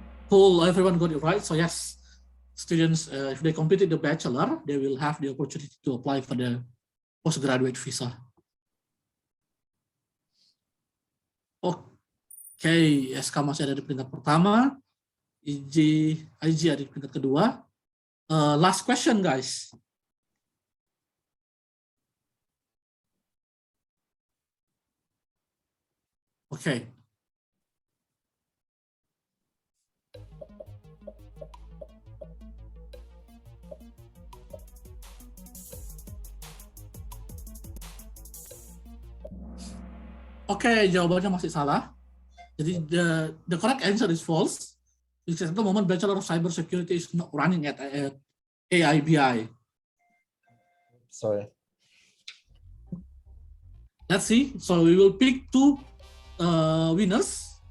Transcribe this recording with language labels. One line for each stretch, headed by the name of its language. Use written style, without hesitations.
English: Cool, everyone got it right. So yes, students, if they completed the Bachelor, they will have the opportunity to apply for the postgraduate visa.
Indonesian: Okay, SK masih ada di peringkat pertama, IG ada di peringkat kedua.
English: Last question, guys. Okay.
Indonesian: Oke, jawabannya masih salah.
English: Jadi the correct answer is false. Because at the moment Bachelor of Cybersecurity is not running at AIBI. Sorry. Let's see. So we will pick 2 winners.